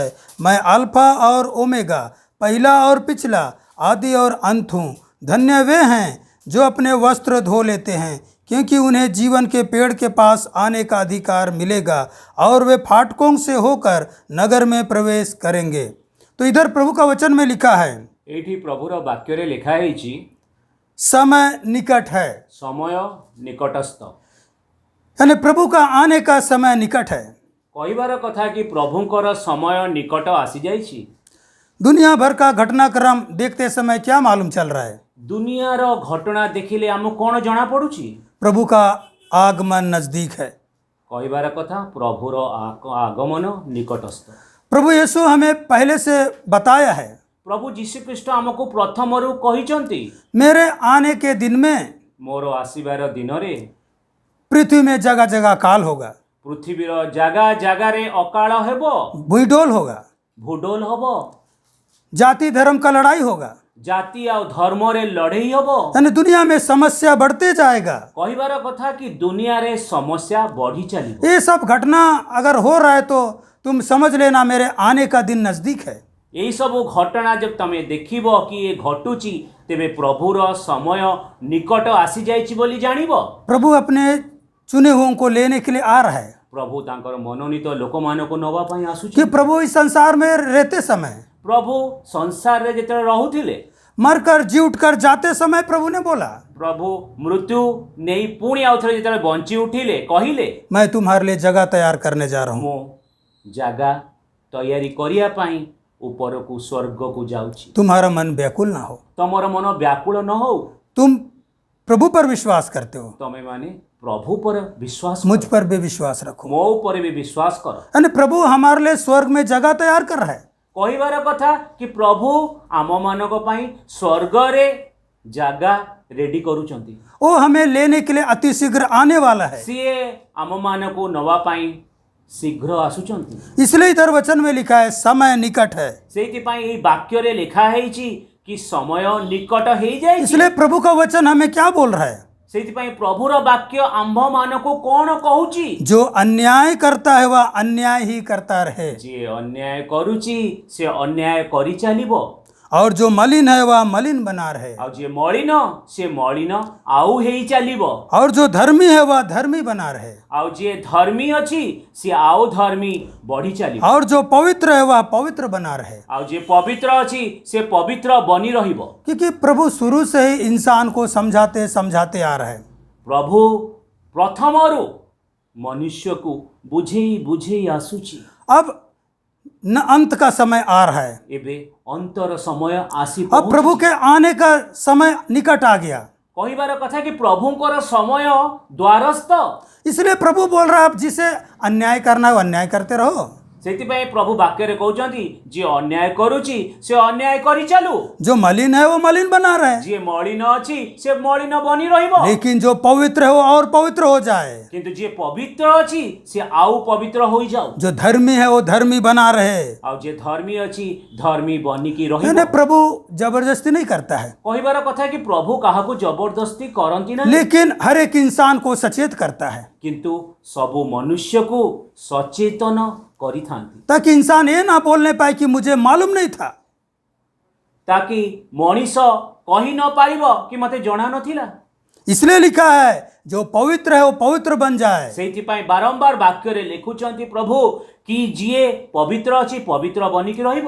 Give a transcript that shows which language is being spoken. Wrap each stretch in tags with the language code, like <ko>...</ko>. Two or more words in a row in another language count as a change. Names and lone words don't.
<hi>मैं अल्फा और ओमेगा, पहला और पिछला, आदि और अंत हूँ। धन्य वे हैं जो अपने वस्त्र धो लेते हैं, क्योंकि उन्हें जीवन के पेड़ के पास आने का अधिकार मिलेगा और वे फाटकों से होकर नगर में प्रवेश करेंगे। तो इधर प्रभु का वचन में लिखा है</hi> <or>ଏଇଠି ପ୍ରଭୁର ବାକ୍ୟରେ ଲେଖା ହେଇଛି</or> <hi>समय निकट है,</hi> <or>ସମୟ ନିକଟସ୍ଥ।</or> <hi>यानी प्रभु का आने का समय निकट है।</hi> <or>କହିବାର କଥା କି ପ୍ରଭୁଙ୍କର ସମୟ ନିକଟ ଆସିଯାଇଛି।</or> <hi>दुनिया भर का घटनाक्रम देखते समय क्या मालूम चल रहा है?</hi> <or>ଦୁନିଆର ଘଟଣା ଦେଖିଲେ ଆମକୁ କ'ଣ ଜଣାପଡ଼ୁଛି?</or> <hi>प्रभु का आगमन नजदीक है।</hi> <or>କହିବାର କଥା ପ୍ରଭୁର ଆଗମନ ନିକଟସ୍ଥ।</or> <hi>प्रभु यीशु हमें पहले से बताया है,</hi> <or>ପ୍ରଭୁ ଯୀଶୁଖ୍ରୀଷ୍ଟ ଆମକୁ ପ୍ରଥମରୁ କହିଛନ୍ତି</or> <hi>मेरे आने के दिन में</hi> <or>ମୋର ଆସିବାର ଦିନରେ</or> <hi>पृथ्वी में जगह जगह काल होगा,</hi> <or>ପୃଥିବୀର ଜାଗା ଜାଗାରେ ଅକାଳ ହେବ,</or> <hi>भूडोल होगा,</hi> <or>ଭୂଡୋଲ ହେବ,</or> <hi>जाति धर्म का लड़ाई होगा,</hi> <or>ଜାତି ଆଉ ଧର୍ମରେ ଲଢ଼େଇ ହେବ।</or> <hi>यानी दुनिया में समस्या बढ़ते जाएगा।</hi> <or>କହିବାର କଥା କି ଦୁନିଆରେ ସମସ୍ୟା ବଢ଼ି ଚାଲିବ।</or> <hi>ये सब घटना अगर हो रहा है तो तुम समझ लेना मेरे आने का दिन नजदीक है।</hi> <or>ଏଇ ସବୁ ଘଟଣା ଯଦି ତମେ ଦେଖିବ କି ଏ ଘଟୁଛି ତେବେ ପ୍ରଭୁର ସମୟ ନିକଟ ଆସିଯାଇଛି ବୋଲି ଜାଣିବ।</or> <hi>प्रभु अपने चुने हुओं को लेने के लिए आ रहा है</hi> <or>ପ୍ରଭୁ ତାଙ୍କର ମନୋନୀତ ଲୋକମାନଙ୍କୁ ନେବା ପାଇଁ ଆସୁଛି।</or> <hi>कि प्रभु इस संसार में रहते समय,</hi> <or>ପ୍ରଭୁ ସଂସାରରେ ଯେତେବେଳେ ରହୁଥିଲେ,</or> <hi>मरकर जी उठकर जाते समय प्रभु ने बोला,</hi> <or>ପ୍ରଭୁ ମୃତ୍ୟୁ ନେଇ ପୁଣି ଆଉଥରେ ଯେତେବେଳେ ବଞ୍ଚି ଉଠିଲେ କହିଲେ</or> <hi>मैं तुम्हारे लिए जगह तैयार करने जा रहा हूँ।</hi> <or>ମୁଁ ଜାଗା ତୟାରୀ କରିବା ପାଇଁ ଉପରକୁ ସ୍ୱର୍ଗକୁ ଯାଉଛି।</or> <hi>तुम्हारा मन व्याकुल ना हो।</hi> <or>ତମର ମନ ବ୍ୟାକୁଳ ନ ହଉ।</or> <hi>तुम प्रभु पर विश्वास करते हो,</hi> <or>ତମେ ମାନେ ପ୍ରଭୁ</or> <hi>पर विश्वास मुझ</hi> <or>କର।</or> <hi>पर भी विश्वास रखो।</hi> <or>ମୋ ଉପରେ ବି ବିଶ୍ୱାସ କର।</or> <hi>यानी प्रभु हमारे लिए स्वर्ग में जगह तैयार कर रहा है।</hi> <or>କହିବାର କଥା କି ପ୍ରଭୁ ଆମମାନଙ୍କ ପାଇଁ ସ୍ୱର୍ଗରେ ଜାଗା ରେଡି କରୁଛନ୍ତି।</or> <hi>वो हमें लेने के लिए अति शीघ्र आने वाला है।</hi> <or>ସିଏ ଆମମାନଙ୍କୁ ନେବା ପାଇଁ ଶୀଘ୍ର ଆସୁଛନ୍ତି।</or> <hi>इसलिए इधर वचन में लिखा है समय निकट है।</hi> <or>ସେଇଥିପାଇଁ ଏହି ବାକ୍ୟରେ ଲେଖା ହେଇଛି କି ସମୟ ନିକଟ ହେଇଯାଇଛି।</or> <hi>इसलिए प्रभु का वचन हमें क्या बोल रहा है?</hi> <or>ସେଇଥିପାଇଁ ପ୍ରଭୁର ବାକ୍ୟ ଆମ୍ଭମାନଙ୍କୁ କ'ଣ କହୁଛି?</or> <hi>जो अन्याय करता है वह अन्याय ही करता रहे,</hi> <or>ଯିଏ ଅନ୍ୟାୟ କରୁଛି ସେ ଅନ୍ୟାୟ କରି ଚାଲିବ,</or> <hi>और जो मलिन है वह मलिन बना रहे,</hi> <or>ଆଉ ଯିଏ ମଳିନ ସେ ମଳିନ ଆଉ ହେଇ ଚାଲିବ,</or> <hi>और जो धर्मी है वह धर्मी बना रहे,</hi> <or>ଆଉ ଯିଏ ଧର୍ମୀ ଅଛି ସେ ଆଉ ଧର୍ମୀ ବଢି ଚାଲିବ,</or> <hi>और जो पवित्र है वह पवित्र बना रहे।</hi> <or>ଆଉ ଯିଏ ପବିତ୍ର ଅଛି ସେ ପବିତ୍ର ବନି ରହିବ।</or> <hi>क्योंकि प्रभु शुरू से ही इंसान को समझाते समझाते आ रहा है।</hi> <or>ପ୍ରଭୁ ପ୍ରଥମରୁ ମନୁଷ୍ୟକୁ ବୁଝେଇ ବୁଝେଇ ଆସୁଛି।</or> <hi>अब न अंत का समय आ रहा है,</hi> <or>ଏବେ ଅନ୍ତର ସମୟ ଆସି</or> <hi>अब प्रभु के आने का समय निकट आ गया।</hi> <or>କହିବାର କଥା କି ପ୍ରଭୁଙ୍କର ସମୟ ଦ୍ୱାରସ୍ଥ।</or> <hi>इसलिए प्रभु बोल रहा है आप जिसे अन्याय करना है वो अन्याय करते रहो,</hi> <or>ସେଥିପାଇଁ ପ୍ରଭୁ ବାକ୍ୟରେ କହୁଛନ୍ତି ଯିଏ ଅନ୍ୟାୟ କରୁଛି ସେ ଅନ୍ୟାୟ କରି ଚାଲୁ,</or> <hi>जो मलिन है वो मलिन बना रहे,</hi> <or>ଯିଏ ମଳିନ ଅଛି ସେ ମଳିନ ବନି ରହିବ,</or> <hi>लेकिन जो पवित्र है वो और पवित्र हो जाए,</hi> <or>କିନ୍ତୁ ଯିଏ ପବିତ୍ର ଅଛି ସେ ଆଉ ପବିତ୍ର ହୋଇଯାଉ,</or> <hi>जो धर्मी है वो धर्मी बना रहे।</hi> <or>ଆଉ ଯିଏ ଧର୍ମୀ ଅଛି ଧର୍ମୀ ବନିକି</or> <hi>यानी</hi> <or>ରହିବ।</or> <hi>प्रभु जबरदस्ती नहीं करता है,</hi> <or>କହିବାର କଥା କି ପ୍ରଭୁ କାହାକୁ ଜବରଦସ୍ତି କରନ୍ତି ନାହିଁ,</or> <hi>लेकिन हर एक इंसान को सचेत करता है,</hi> <or>କିନ୍ତୁ ସବୁ ମନୁଷ୍ୟକୁ ସଚେତନ କରିଥାନ୍ତି,</or> <hi>ताकि इंसान ये ना बोलने पाए कि मुझे मालूम नहीं था।</hi> <or>ତାକି ମଣିଷ କହି ନ ପାରିବ କି ମତେ ଜଣା ନଥିଲା।</or> <hi>इसलिए लिखा है जो पवित्र है वो पवित्र बन जाए,</hi> <or>ସେଇଥିପାଇଁ ବାରମ୍ବାର ବାକ୍ୟରେ ଲେଖୁଛନ୍ତି ପ୍ରଭୁ କି ଯିଏ ପବିତ୍ର ଅଛି ପବିତ୍ର ବନିକି ରହିବ,</or>